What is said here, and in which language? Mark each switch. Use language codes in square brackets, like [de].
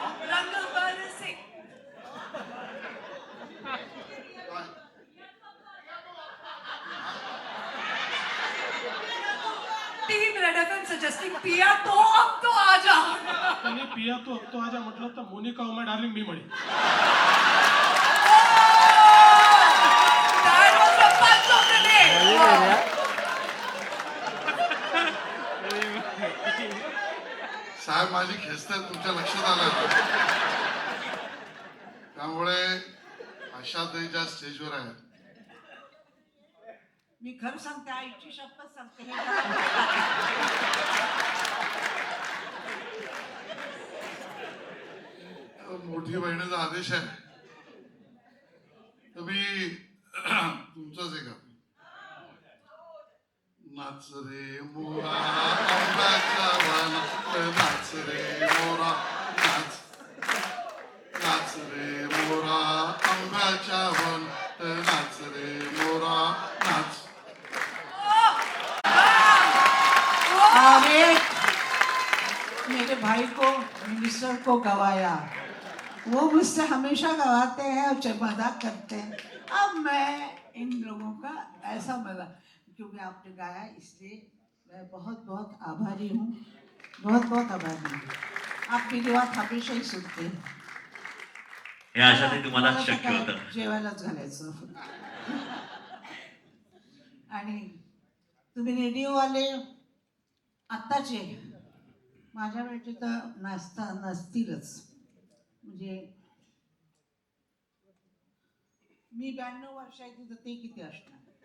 [hi] रंग बरसे 3 red FM suggesting पिया तो अब तो आ जा। [mr] त्याने पिया तो अब तो आजा म्हटलं तर मोनिका उमा डार्लिंग मी म्हणे. [en] That was the punch of the day. [mr] साहेब माझी खेचतायत तुमच्या लक्षात आलं. त्यामुळे आशाताई ज्या स्टेजवर आहेत मी खरं सांगते आईची शपथ सांगते मोठी बहिणीचा आदेश आहे तर मी तुमचंच आहे का. नाच रे मोरा आंब्याच्या वनात नाच रे मोरा नाच. नाच रे मोरा आंब्याच्या वनात नाच रे मोरा नाच. [hi] अरे मेरे भाई को मिनिस्टर को गवाया, वो मुझसे हमेशा गवाते हैं और मजाक करते हैं. अब मैं इन लोगों का ऐसा मजाक, क्योंकि आपने गाया इसलिए मैं बहुत बहुत आभारी हूँ. बहुत बहुत आभारी हूँ. आप मेरी बात हमेशा ही सुनते हैं. [mr] हे आशाताई तुम्हाला शक्य होतं. जेवायलाच घालायचं. आणि तुम्ही रेडिओवाले आत्ताचे माझ्या वेळचे तर नसतीलच. म्हणजे मी 92 वर्षाची तर ते किती असणार.